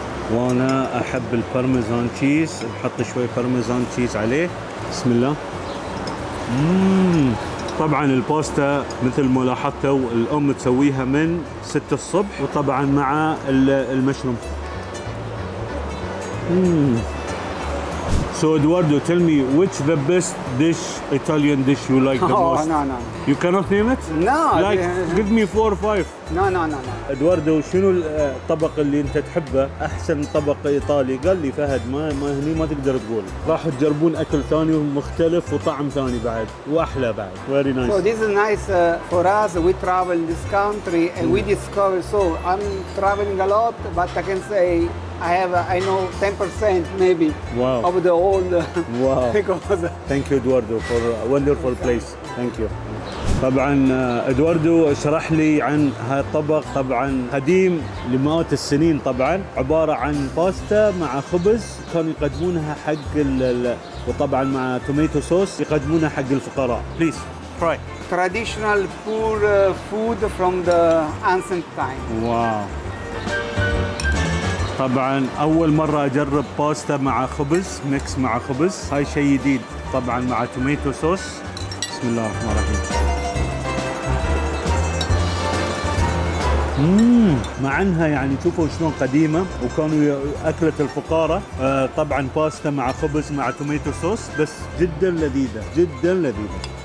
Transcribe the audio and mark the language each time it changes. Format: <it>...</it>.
<ar>وانا احب البارميزان تشيز، نحط شوي بارميزان تشيز عليه. بسم الله. طبعا الباستا مثل ما لاحظتوا الام تسويها من 6 الصبح، وطبعا مع المشروم.</ar> <en>So Eduardo, tell me which the best dish, Italian dish you like the Oh, most? no. You cannot name it? No. Like, give me 4 or 5. No.</en> <ar>ادواردو شنو الطبق اللي انت تحبه؟ احسن طبق ايطالي؟ قال لي فهد ما هني ما تقدر تقول، راح تجربون اكل ثاني مختلف وطعم ثاني بعد واحلى بعد.</ar> <en>Very nice. So this is nice for us. We travel in this country and we discover. So I'm traveling a lot, but I can say I know 10% maybe Wow. of the whole. Wow. Because Thank you Eduardo for a wonderful place. Thank you.</en> <ar>طبعا ادواردو شرح لي عن هذا الطبق، طبعا قديم لمئات السنين، طبعا عباره عن باستا مع خبز كانوا يقدمونها حق وطبعا مع توميتو صوص يقدمونها حق الفقراء.</ar> <en>Please try. traditional poor food from the ancient time.</en> <ar>واو. طبعا اول مره اجرب باستا مع خبز، ميكس مع خبز، هاي شيء جديد، طبعا مع توميتو صوص. بسم الله الرحمن الرحيم. مع انها يعني شوفوا شلون قديمه وكانوا اكله الفقراء، طبعا باستا مع خبز مع توميتو صوص، بس جدا لذيذه جدا لذيذه.</ar>